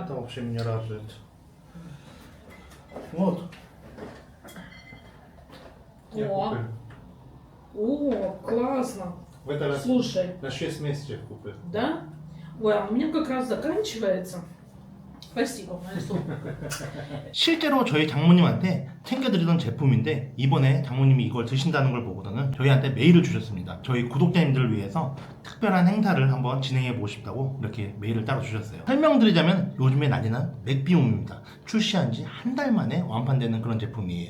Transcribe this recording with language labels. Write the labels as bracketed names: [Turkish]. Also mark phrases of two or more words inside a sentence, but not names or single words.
[Russian] Это вообще меня радует. Вот. Я О. купил. О, классно. В этот раз Слушай, на 6 месяцев купил. да? Ой, а у меня как раз заканчивается. Спасибо, Майсу. [Korean] 실제로 저희 장모님한테 챙겨드리던 제품인데 이번에 장모님이 이걸 드신다는 걸 보고서는 저희한테 메일을 주셨습니다. 저희 구독자님들을 위해서 특별한 행사를 한번 진행해 보고 싶다고 이렇게 메일을 따로 주셨어요. 설명드리자면 요즘에 난리난 맥비움입니다. 출시한 지 한 달 만에 완판되는 그런 제품이에요.